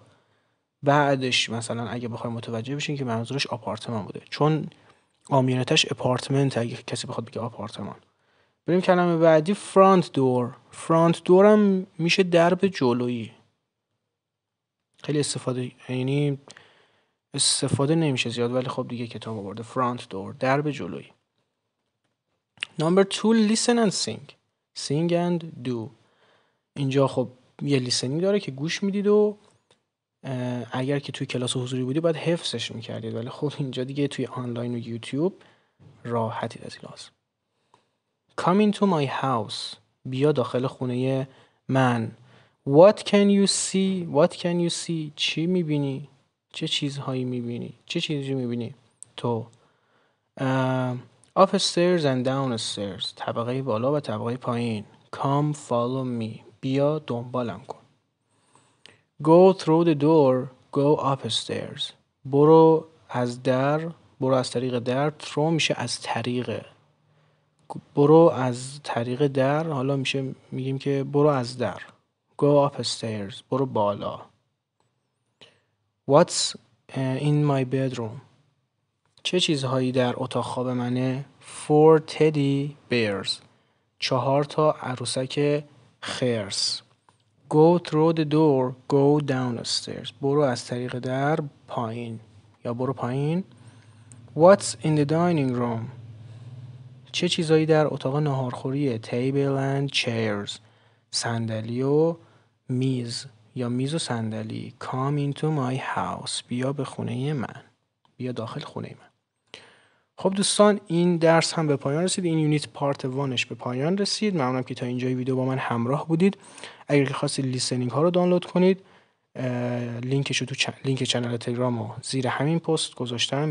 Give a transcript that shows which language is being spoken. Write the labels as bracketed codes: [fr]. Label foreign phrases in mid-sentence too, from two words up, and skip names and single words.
[fa] بعدش مثلا اگه بخوایم متوجه بشین که منظورش آپارتمان بوده، چون عامیانه‌تش اپارتمنت اگه کسی بخواد بگه آپارتمان. بریم کلمه بعدی [en] front door. front door [fa] هم میشه درب جلویی. خیلی استفاده نمیشه زیاد، ولی خب دیگه کتاب آورده. [en] front door, [fa] درب جلویی. [en] Number 2 listen and sing and do. [fa] اینجا خب یه لیسنینگ داره که گوش میدید و اگر که توی کلاس حضوری بودی باید حفظش میکردید، ولی خب اینجا دیگه توی آنلاین و یوتیوب راحتید از این لحاظ. [en] Come into my house. [fa] بیا داخل خونه من. [en] What can you see? [fa] چی میبینی؟ چه چیزهایی میبینی؟ چه چیزی میبینی تو؟ [en] Upstairs and downstairs. [fa] طبقه بالا و طبقه پایین. [en] Come follow me. [fa] بیا دنبالم کن. [en] Go through the door. Go upstairs. [fa] برو از طریق در. Through میشه از طریق. برو از طریق در، حالا میگیم که برو از در. [en] Go upstairs. [fa] برو بالا. [en] What's in my bedroom? [fa] چه چیزهایی در اتاق خواب منه؟ [en] 4 teddy bears. [fa] 4 تا عروسک خرس. [en] Go through the door. Go downstairs. [fa] برو از طریق در پایین یا برو پایین. [en] What's in the dining room? [fa] چه چیزایی در اتاق ناهارخوریه؟ [en] Table and chairs. [fa] صندلی و میز یا میز و صندلی. Come into my house. بیا به خونه من. بیا داخل خونه من. خب دوستان، این درس هم به پایان رسید. این [en] unit part [fa] 1ش به پایان رسید. ممنونم که تا اینجای ویدیو با من همراه بودید. اگر که خواستید لیسنینگ ها رو دانلود کنید، لینکش رو تو لینک کانال تلگرام رو زیر همین پست گذاشتم.